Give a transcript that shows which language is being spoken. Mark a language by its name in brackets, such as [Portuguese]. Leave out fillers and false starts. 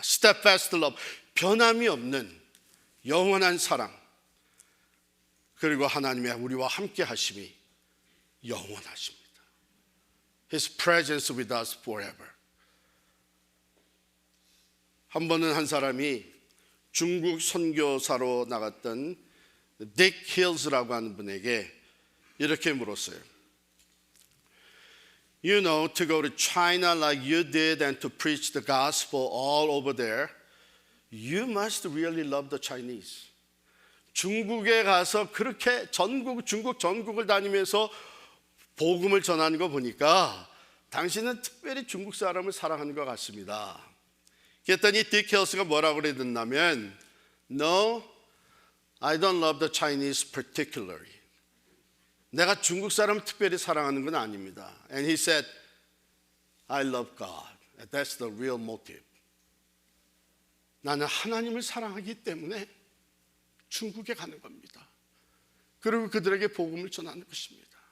[English] Steadfast love [Korean] 변함이 없는 영원한 사랑 그리고 하나님의 우리와 함께 하심이 영원하십니다. [English] His presence with us forever. [Korean] 번은 한 사람이 중국 선교사로 나갔던 딕 힐즈라고 하는 분에게 이렇게 물었어요. [English] You know, to go to China like you did and to preach the gospel all over there, you must really love the Chinese. [Korean] 중국에 가서 그렇게 중국 전국을 다니면서 복음을 전하는 거 보니까 당신은 특별히 중국 사람을 사랑하는 것 같습니다. 그랬더니 딕 힐스가 뭐라고 그랬냐면 [English] No, I don't love the Chinese particularly. [Korean] 내가 중국 사람을 특별히 사랑하는 건 아닙니다. [English] And he said, I love God. That's the real motive. [Korean] 나는 하나님을 사랑하기 때문에 중국에 가는 겁니다. 그리고 그들에게 복음을 전하는 것입니다.